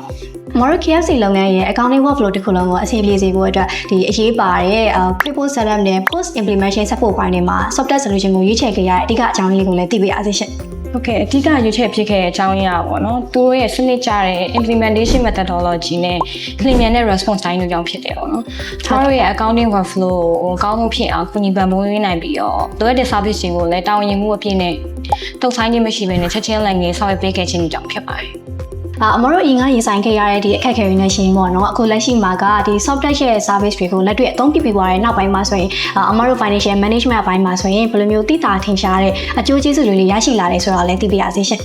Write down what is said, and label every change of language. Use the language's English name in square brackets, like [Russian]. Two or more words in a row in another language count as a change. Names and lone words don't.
[Burmese] မတော် KFC လုပ်ငန်းရဲ့ [English] accounting workflow [Burmese] တစ်ခုလုံးကိုအဆင်ပြေစေဖို့အတွက်ဒီအရေးပါတဲ့ QuickBooks Setup နဲ့ [English] Post Implementation Support [Burmese] ပိုင်းတွေမှာ [English] Software Solution [Burmese] ကိုရွေးချယ်ခဲ့ရတဲ့အဓိကအကြောင်းလေးကိုလည်းသိပေးပါစေရှင် ဟုတ်ကဲ့အဓိကရွေးချယ်ဖြစ်ခဲ့တဲ့အကြောင်းရင်းပါတော့သူတို့ရဲ့စနစ်ကျတဲ့ [English] implementation methodology [Burmese] နဲ့ clean နဲ့ [English] response time [Burmese] တို့ကြောင့်ဖြစ်တယ်ပေါ့နော်။သူတို့ရဲ့ [English] accounting workflow [Burmese] ကိုအကောင်းဆုံးဖြစ်အောင်ကူညီပံ့ပိုးပေးနိုင်ပြီးတော့လိုအပ်တဲ့ service တွေကိုလည်းတာဝန်ယူမှုအပြည့်နဲ့တုံ့ဆိုင်ခြင်းမရှိဘဲနဲ့ချက်ချင်းလည်းငယ်ဆောင်ရွက်ပေးခဲ့ခြင်းကြောင့်ဖြစ်ပါတယ်။ အမတို့အင်္ဂါရင်ဆိုင်ခဲ့ရတဲ့ဒီအခက်အခဲတွေနဲ့ရှင်ပေါ့နော်အခုလက်ရှိမှာကဒီ software ရဲ့ service တွေကိုလက်တွေ့အသုံးပြုပြီးသွားတဲ့နောက်ပိုင်းမှာဆိုရင်အမတို့ [English] financial management [Burmese] အပိုင်းမှာဆိုရင်ဘယ်လိုမျိုးသိတာထင်ရှားတဲ့အကျိုးကျေးဇူးတွေရရှိလာတယ်ဆိုတာလည်းသိပြရစေရှင်